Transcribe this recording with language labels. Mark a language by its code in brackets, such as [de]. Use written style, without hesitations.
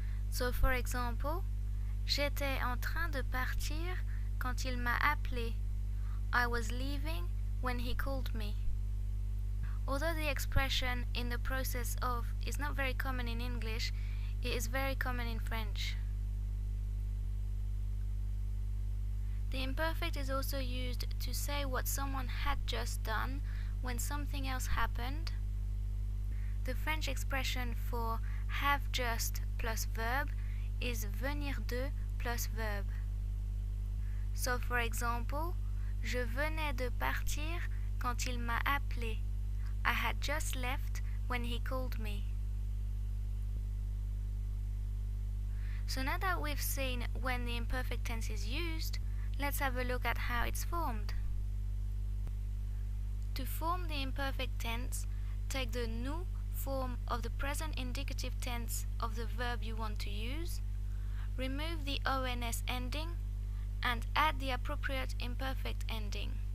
[en] So, for example, [fr] j'étais en train de partir quand il m'a appelé. [en] I was leaving when he called me. Although the expression in the process of is not very common in English, it is very common in French. The imperfect is also used to say what someone had just done when something else happened. The French expression for have just plus verb is venir de plus verb. So, for example, [fr] je venais de partir quand il m'a appelé. [en] I had just left when he called me. So now that we've seen when the imperfect tense is used, let's have a look at how it's formed. To form the imperfect tense, take the nous form of the present indicative tense of the verb you want to use, remove the ons ending, and add the appropriate imperfect ending.